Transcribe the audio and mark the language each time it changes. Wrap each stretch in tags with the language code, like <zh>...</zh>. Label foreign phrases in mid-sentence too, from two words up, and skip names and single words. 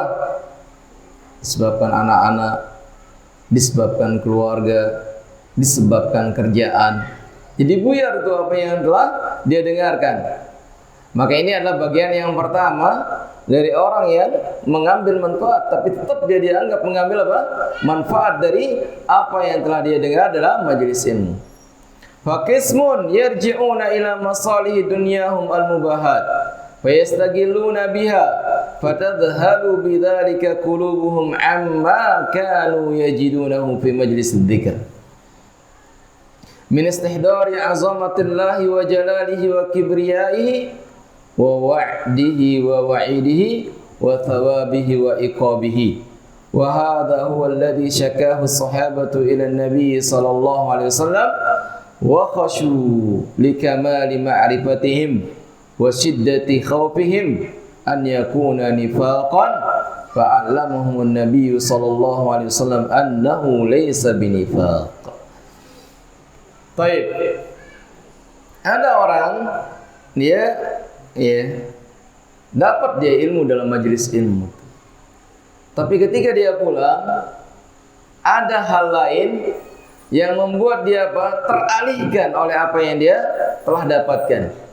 <id>Disebabkan anak-anak, disebabkan keluarga, disebabkan kerjaan. Jadi buyar itu apa yang telah dia dengarkan. Maka ini adalah bagian yang pertama dari orang yang mengambil manfaat, tapi tetap dia dianggap mengambil apa? Manfaat dari apa yang telah dia dengar dalam majelis ilmu.</id> <ar>فقسم يرجعون إلى مصالح دنياهم المباحات فيشتغلون بها فتذهل بذلك قلوبهم عما كانوا يجدونه في مجلس الذكر من استحضار عظمة الله وجلاله وكبريائه ووعده ووعيده وثوابه وعقابه. وهذا هو الذي شكاه الصحابة إلى النبي صلى الله عليه وسلم وخافوا لكمال معرفتهم وشدة خوفهم أن يكون نفاقا فعلمهم النبي صلى الله عليه وسلم أنه ليس بنفاق.</ar> <id>Baik. Ada orang dapat dia ilmu dalam majelis ilmu. Tapi ketika dia pulang, ada hal lain yang membuat dia teralihkan oleh apa yang dia telah dapatkan.</id>